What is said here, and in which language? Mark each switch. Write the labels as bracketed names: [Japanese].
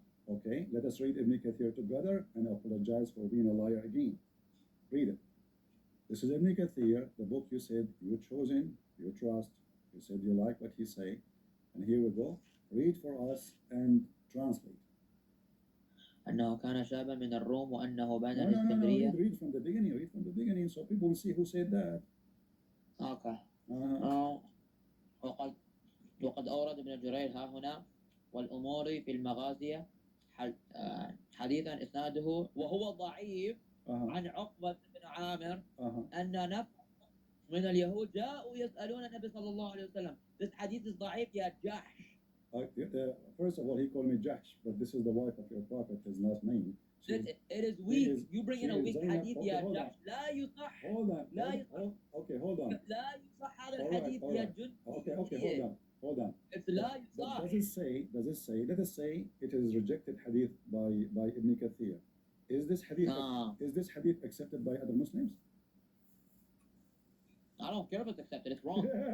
[English] Okay, let us read Ibn Kathir together and apologize for being a liar again. Read it. This is Ibn Kathir, the book you said you chosen, you trust, you said you like what he say. And here we go. Read for us and translate. [Arabic] أنه كان شابا من الروم وأنه بنى [English] No, [Arabic] الإسكندرية. [English] read from the beginning, so people will see who said that. Okay. Uh-huh. [Arabic] وقد أورد ابن جرير ها هنا والأمور في المغازية حديثا إسناده وهو ضعيف عن عقبة بن عامر أن نفر من اليهود جاءوا يسألون النبي صلى الله عليه وسلم. [English] This hadith is [Arabic] ضعيف يا جحش. [English] First of all, he called me Jahsh, but this is the wife of your prophet, his last name. It is weak. You bring in a weak hadith [Arabic] يا جحش. لا يصح. [English] Hold on. [Arabic] لا يصح. [English] Okay, hold on. [Arabic] لا يصح هذا الحديث يا جندي. [English] Okay, hold on. It's [Arabic] لا يصح. [English] Does it say, let us say it is rejected hadith by Ibn Kathir. Is this hadith accepted by other Muslims? I don't care if it's accepted, it's wrong.